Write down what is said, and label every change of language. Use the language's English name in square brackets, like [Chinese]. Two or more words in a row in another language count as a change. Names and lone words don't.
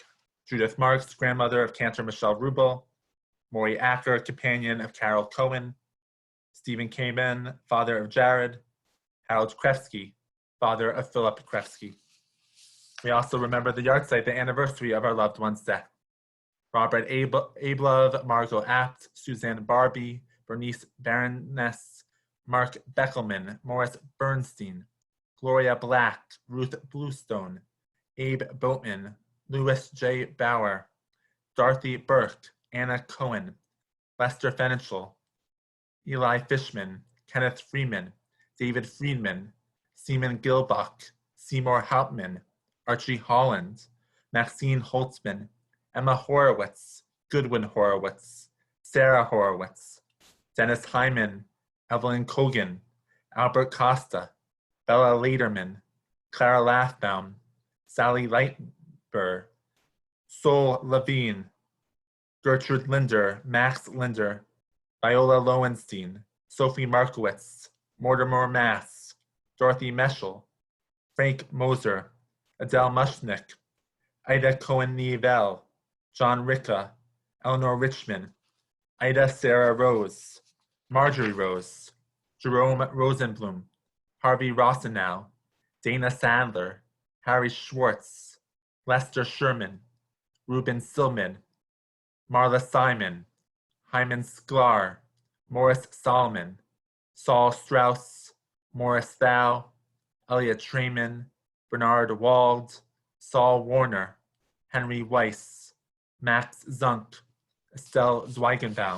[English] Judith Marks, grandmother of Cantor Michelle Rubel. Maury Acker, companion of Carol Cohen. Stephen Kamen, father of Jared. Harold Krefsky, father of Philip Krefsky. We also remember the yahrzeit, the anniversary of our loved one's death. Robert Ablove, Margot Apt, Suzanne Barbie, Bernice Baroness, Mark Beckelman, Morris Bernstein, Gloria Black, Ruth Bluestone, Abe Boatman, Louis J. Bauer, Dorothy Burke, Anna Cohen, Lester Fenichel, Eli Fishman, Kenneth Freeman, David Friedman, Seaman Gilbach, Seymour Hauptman, Archie Holland, Maxine Holtzman, Emma Horowitz, Goodwin Horowitz, Sarah Horowitz, Dennis Hyman, Evelyn Kogan, Albert Costa, Bella Lederman, Clara Lathbaum, Sally Lightber, Sol Levine, Gertrude Linder, Max Linder, Viola Lowenstein, Sophie Markowitz, Mortimer Mass, Dorothy Meschel, Frank Moser, Adele Mushnick, Ida Cohen-Nivel, John Ricca, Eleanor Richmond, Ida Sarah Rose, Marjorie Rose, Jerome Rosenblum, Harvey Rossenow, Dana Sandler, Harry Schwartz, Lester Sherman, Ruben Silman, Marla Simon, Hyman Sklar, Morris Solomon, Saul Strauss, Morris Thau, Elliot Trayman, Bernard Wald, Saul Warner, Henry Weiss, Max Zunk, Estelle Zweigenbaum.